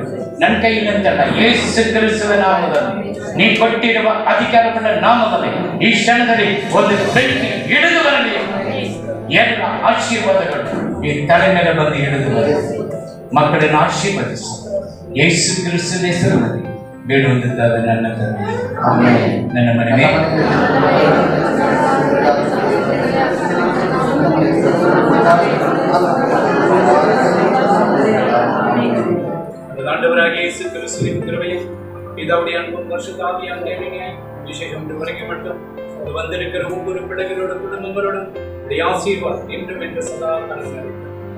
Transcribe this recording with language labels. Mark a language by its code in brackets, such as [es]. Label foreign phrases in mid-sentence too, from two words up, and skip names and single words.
[kn] ನನ್ನ ಕೈಯಿಲ್ಲಂತಲ್ಲ, ಯೇಸು ಕ್ರಿಸ್ತನ ನಾಮದಲ್ಲಿ ನೀ ಕೊಟ್ಟಿರುವ ಅಧಿಕಾರಗಳ ನಾಮದಲ್ಲಿ ಈ ಕ್ಷಣದಲ್ಲಿ ಒಂದು ಬೆಂಕಿ ಹಿಡಿದು ಬರಲಿ. ಎಲ್ಲ ಆಶೀರ್ವಾದಗಳು ಈ ತಲೆ ಮೇಲೆ ಬಂದು ಹಿಡಿದು ಬರಲಿ. ಮಕ್ಕಳನ್ನು ಆಶೀರ್ವದಿಸು ಯೇಸು ಕ್ರಿಸ್ತನ ಹೆಸರಿನಲ್ಲಿ ಬೇಡುವುದಿದ್ದಾಗ ನನ್ನ ತಂದೆ. ನನ್ನ ಮನೆಗೆ [ta] ஆண்டவராகிய இயேசு கிறிஸ்துவின் கிருபையும் பிதாவுடைய அன்பும் பரிசுத்த ஆவியானவரின் தேவனையும் விசேஷம் வரைக்கும் மட்டும் வந்திருக்கிற ஒவ்வொரு பிள்ளைகளோட குடும்பங்களோடும் உடைய ஆசீர்வாதம் என்றும் என்று சதா காலம்.